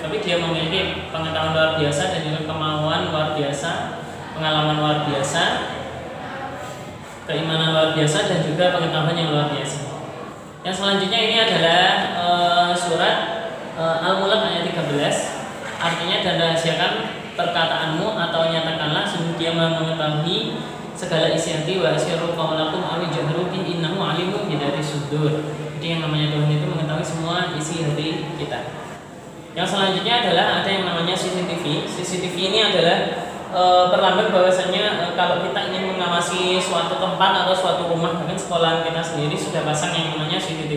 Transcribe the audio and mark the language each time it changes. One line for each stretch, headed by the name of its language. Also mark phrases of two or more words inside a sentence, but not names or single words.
Indonesian: Tapi dia memiliki pengetahuan luar biasa dan juga kemauan luar biasa, pengalaman luar biasa, keimanan luar biasa, dan juga pengetahuan yang luar biasa. Yang selanjutnya ini adalah surat Al-Mulk ayat 13. Artinya, dan rahasiakan perkataanmu atau nyatakanlah sungguh dia mengetahui segala isi hati,
Arabic: وأسروا قولكم أو اجهروا به إنه عليم بذات الصدور.
Indonesian: Jadi yang namanya Tuhan itu mengetahui semua isi hati kita. Yang selanjutnya adalah ada yang namanya CCTV. CCTV ini adalah perlambang bahwasanya kalau kita ingin mengawasi suatu tempat atau suatu rumah, bahkan sekolah kita sendiri sudah pasang yang namanya CCTV.